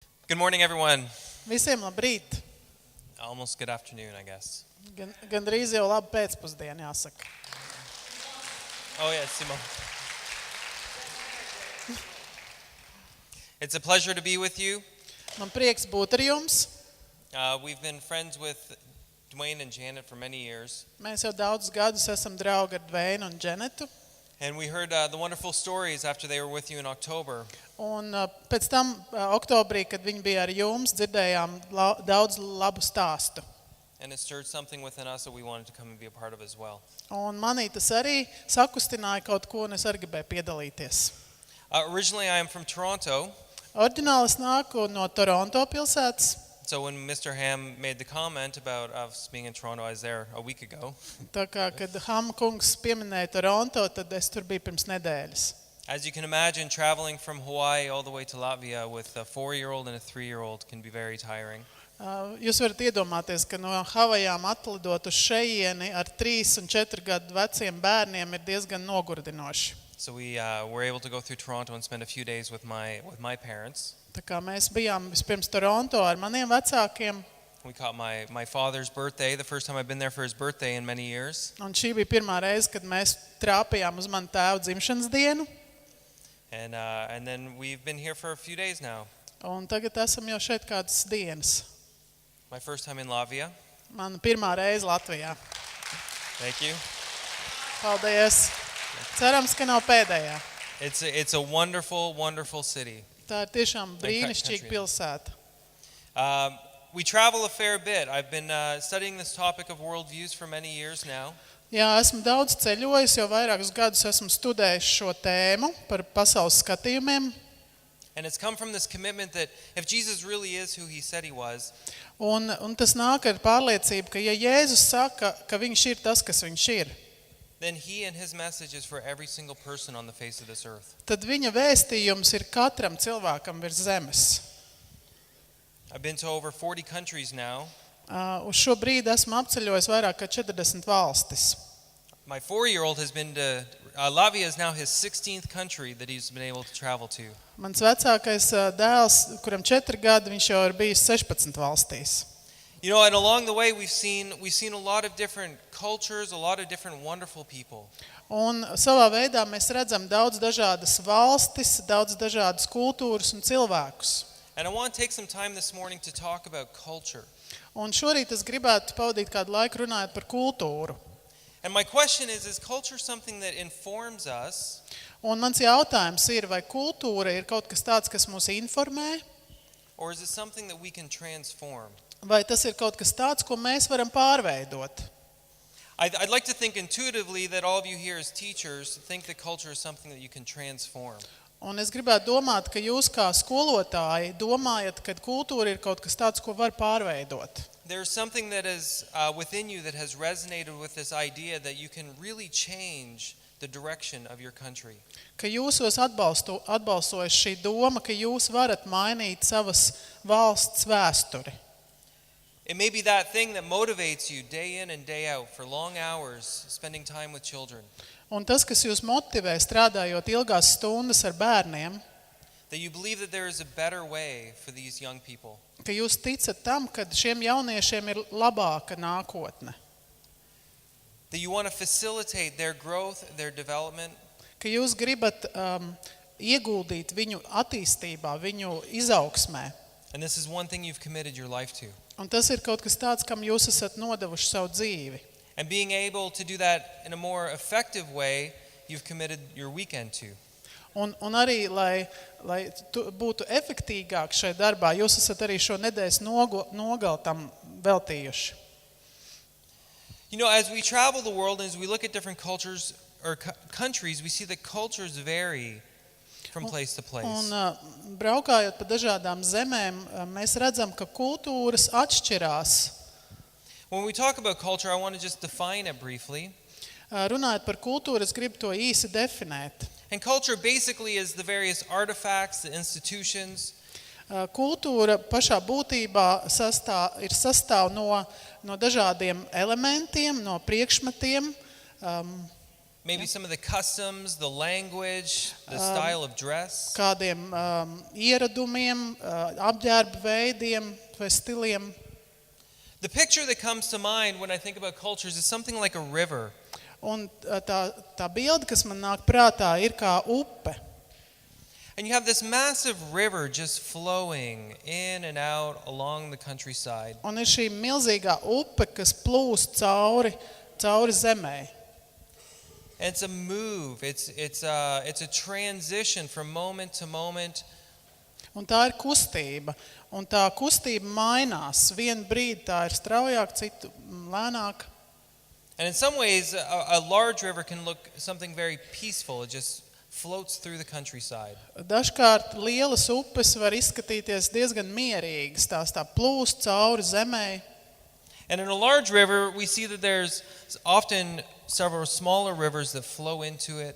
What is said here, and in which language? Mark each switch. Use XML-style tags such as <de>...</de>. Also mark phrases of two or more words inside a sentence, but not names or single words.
<en>Good morning, everyone.</en> <lv>Visiem labrīt.</lv> <en>Almost good afternoon, I guess.</en> <lv>Gandrīz jau labi pēcpusdienu jāsaka.</lv> <en>Oh, yeah, Simon. It's a pleasure to be with you.</en> <lv>Man prieks būt ar jums.</lv> <en>We've been friends with Dwayne and Janet for many years.</en> <lv>Mēs jau daudzus gadus esam draugi ar Dveinu un Dženetu.</lv> <en>And we heard the wonderful stories after they were with you in October.</en> <lv>Un pēc tam oktobrī, kad viņi bija ar jums, dzirdējām daudz labu stāstu.</lv> <en>And it stirred something within us that we wanted to come and be a part of as well.</en> <lv>Un manī tas arī sakustināja kaut ko, un es arī gribēju piedalīties.</lv> <en>Originally, I am from Toronto.</en> <lv>Oriģināli es nāku no Toronto pilsētas.</lv> <en>So when Mr. Ham made the comment about us being in Toronto, I was there a week ago.</en> <lv>Tā kā, kad Ham kungs pieminēja Toronto, tad es tur biju pirms nedēļas.</lv> <en>As you can imagine, traveling from Hawaii all the way to Latvia with a 4-year-old and a 3-year-old can be very tiring.</en> <lv>Jūs varat iedomāties, ka no Havajām atlidot uz šejieni ar 3 un 4 gadu veciem bērniem ir diezgan nogurdinoši.</lv> <en>So we were able to go through Toronto and spend a few days with my parents.</en> <lv>Tā kā mēs bijām vispirms Toronto ar maniem vecākiem.</lv> <en>We caught my father's birthday, the first time I've been there for his birthday in many years.</en> <lv>Un šī bija pirmā reize, kad mēs trāpījām uz manu tēvu dzimšanas dienu.</lv> <en>And then we've been here for a few days now.</en> <lv>Un tagad esam jau šeit kādas dienas.</lv> <en>My first time in Latvia.</en> <lv>Mana pirmā reize Latvijā.</lv> <en>Thank you.</en> <lv>Paldies. Cerams, ka nav pēdējā.</lv> <en>It's a wonderful, wonderful city.</en> <lv>Tā ir tiešām brīnišķīga pilsēta.</lv> <en>We travel a fair bit. I've been studying this topic of worldviews for many years now.</en> <lv>Jā, esmu daudz ceļojis, jau vairākus gadus esmu studējis šo tēmu par pasaules skatījumiem.</lv> <en>And it's come from this commitment that if Jesus really is who he said he was,</en> <lv>un tas nāk ar pārliecību, ka ja Jēzus saka, ka viņš ir tas, kas viņš ir,</lv> <en>then he and his message is for every single person on the face of this earth.</en> <lv>Tad viņa vēstījums ir katram cilvēkam virs zemes.</lv> <en>I've been to over 40 countries now.</en> <lv>Uz šo brīdi esmu apceļojis vairāk kā 40 valstis.</lv> <en>My 4-year-old has been to Latvia is now his 16th country that he's been able to travel to.</en> <lv>Mans vecākais dēls, kuram 4 gadi, viņš jau ir bijis 16 valstīs.</lv> <en>You know, and along the way we've seen a lot of different cultures, a lot of different wonderful people.</en> <lv>Un savā veidā mēs redzam daudz dažādas valstis, daudz dažādas kultūras un cilvēkus.</lv> <en>And I want to take some time this morning to talk about culture.</en> <lv>Un šorīt es gribētu pavadīt kādu laiku runājot par kultūru.</lv> <en>And my question is culture something that informs us?</en> <lv>Un mans jautājums ir, vai kultūra ir kaut kas tāds, kas mūs informē?</lv> <en>Or is it something that we can transform?</en> <lv>Vai tas ir kaut kas tāds, ko mēs varam pārveidot?</lv> <en>I'd like to think intuitively that all of you here as teachers think that culture is something that you can transform.</en> <lv>Un es gribētu domāt, ka jūs kā skolotāji domājat, ka kultūra ir kaut kas tāds, ko var pārveidot.</lv> <en>There's something that is within you that has resonated with this idea that you can really change the direction of your country.</en> <lv>Ka jūsos atbalstojas šī doma, ka jūs varat mainīt savas valsts vēsturi.</lv> <en>It may be that thing that motivates you day in and day out for long hours spending time with children.</en> <lv>Un tas, kas jūs motivē strādājot ilgās stundas ar bērniem,</lv> <en>that you believe that there is a better way for these young people.</en> <lv>Ka jūs ticat tam, ka šiem jauniešiem ir labāka nākotne.</lv> <en>That you want to facilitate their growth, their development.</en> <lv>Ka jūs gribat ieguldīt viņu attīstībā, viņu izaugsmē.</lv> <en>And this is one thing you've committed your life to.</en> <lv>Un tas ir kaut kas tāds, kam jūs esat nodevuši savu dzīvi.</lv> <en>And being able to do that in a more effective way, you've committed your weekend to.</en> <lv>Un arī, lai būtu efektīgāk šai darbā, jūs esat arī šo nedēļas nogali tam veltījuši.</lv> <en>You know, as we travel the world and as we look at different cultures or countries, we see that cultures vary from place to place.</en> <lv>Un braukājot pa dažādām zemēm, mēs redzam, ka kultūras atšķirās.</lv> <en>When we talk about culture, I want to just define it briefly.</en> <lv>Runājot par kultūru, es gribu to īsi definēt.</lv> <en>And culture basically is the various artifacts, the institutions.</en> <lv>Kultūra pašā būtībā ir sastāv no dažādiem elementiem, no priekšmetiem,</lv> <en>Maybe some of the customs, the language, the style of dress.</en> <lv>Kādiem ieradumiem, apģērba veidiem vai stiliem.</lv> <en>The picture that comes to mind when I think about cultures is something like a river.</en> <lv>Un tā bilde, kas man nāk prātā, ir kā upe.</lv> <en>And you have this massive river just flowing in and out along the countryside.</en> <lv>Un ir šī milzīgā upe, kas plūst cauri zemē.</lv> <en>And it's a move. It's a transition from moment to moment.</en> <lv>Un tā ir kustība. Un tā kustība mainās. Vienu brīdi tā ir straujāk, citu lēnāk.</lv> <en>And in some ways, a large river can look something very peaceful. It just floats through the countryside.</en> <lv>Dažkārt lielas upes var izskatīties diezgan mierīgas. Tās tā plūst cauri zemē.</lv> <en>And in a large river, we see that there's often several smaller rivers that flow into it.</en>